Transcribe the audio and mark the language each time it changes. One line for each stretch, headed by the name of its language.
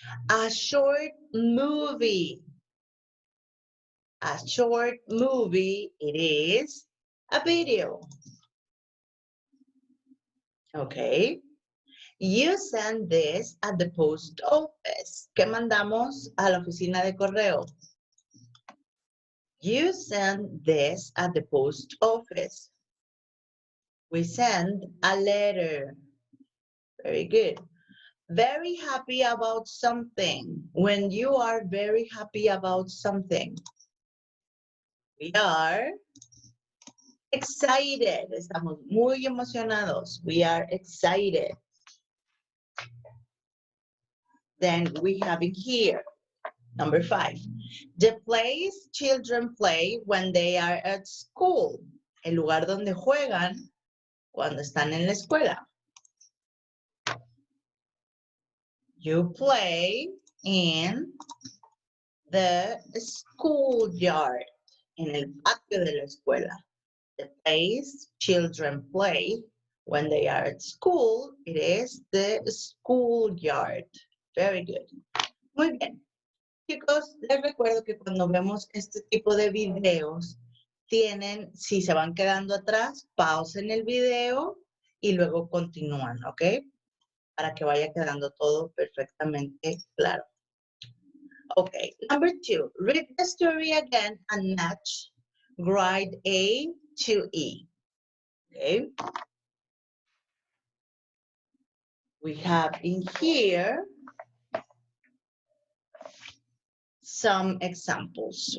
English: A short movie. A short movie, it is a video. Okay. You send this at the post office.
Spanish: ¿Qué mandamos a la oficina de correo?
English: You send this at the post office. We send a letter. Very good. Very happy about something. When you are very happy about something. We are excited. Estamos muy emocionados. We are excited. Then we have it here. Number 5. The place children play when they are at school.
Spanish: El lugar donde juegan cuando están en la escuela.
English: You play in the schoolyard.
Spanish: En el patio de la escuela.
English: The place children play when they are at school, it is the schoolyard. Very good.
Spanish: Muy bien. Chicos, les recuerdo que cuando vemos este tipo de videos, tienen, si se van quedando atrás, pausen el video y luego continúan, ¿ok? Para que vaya quedando todo perfectamente claro.
English: Okay, number 2, read the story again and match grade A to E. Okay. We have in here some examples.